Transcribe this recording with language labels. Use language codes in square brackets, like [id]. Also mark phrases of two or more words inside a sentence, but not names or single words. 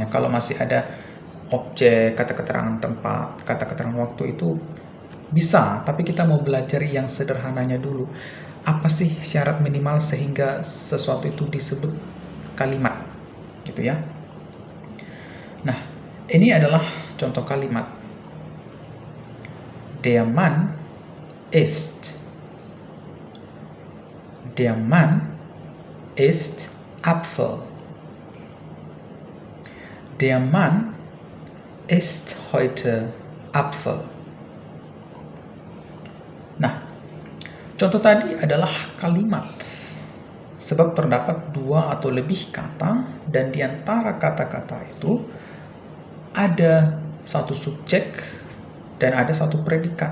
[id] Kalau masih ada objek, kata keterangan tempat, kata keterangan waktu itu bisa, tapi kita mau belajar yang sederhananya dulu. Apa sih syarat minimal sehingga sesuatu itu disebut kalimat, gitu ya. Nah, ini adalah contoh kalimat. [de] Der Mann ist. Der Mann ist Apfel. Der Mann ist heute Apfel. [id] Nah, contoh tadi adalah kalimat, sebab terdapat 2 atau lebih kata, dan di antara kata-kata itu ada 1 subjek dan ada 1 predikat.